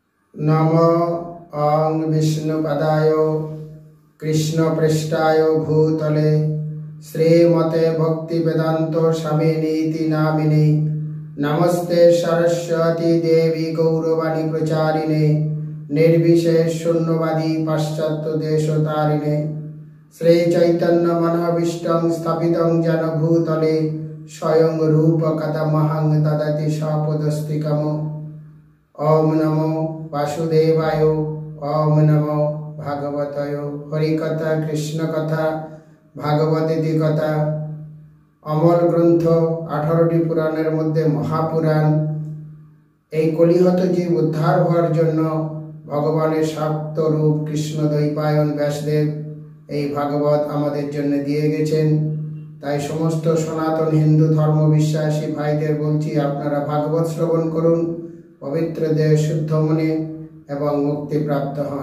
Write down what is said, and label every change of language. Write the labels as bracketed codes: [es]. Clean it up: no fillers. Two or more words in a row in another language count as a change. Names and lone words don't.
[sa] नमो ओं विष्णुपदाय कृष्णपृष्ठाय भूतले श्रीमते भक्तिवेदांत स्वामिनीति नामिने नमस्ते सरस्वती देवी गौरवाणी प्रचारिणे निर्विशेष शून्यवादी पाश्चात्य देशतारिणे श्री चैतन्य मनोभीष्टं स्थापितं जन भूतले स्वयं रूप कथमहं ददति सपदस्तिकम्। ओम नमो वासुदेवाय ओम नमो भागवताय। हरिकथा कृष्ण कथा भागवती कथा अमल ग्रंथ [bn] 18টি পুরাণের মধ্যে মহাপুরাণ। এই কলিহত জীব উদ্ধার হওয়ার জন্য ভগবানের শাক্ত রূপ কৃষ্ণ দ্বৈপায়ন ব্যাসদেব এই ভাগবত আমাদের জন্য দিয়ে গেছেন। তাই সমস্ত সনাতন হিন্দু ধর্ম বিশ্বাসী ভাইদের বলছি, আপনারা ভাগবত শ্রবণ করুন, পবিত্র দেহ শুদ্ধ মনে এবং মুক্তি প্রাপ্ত হন।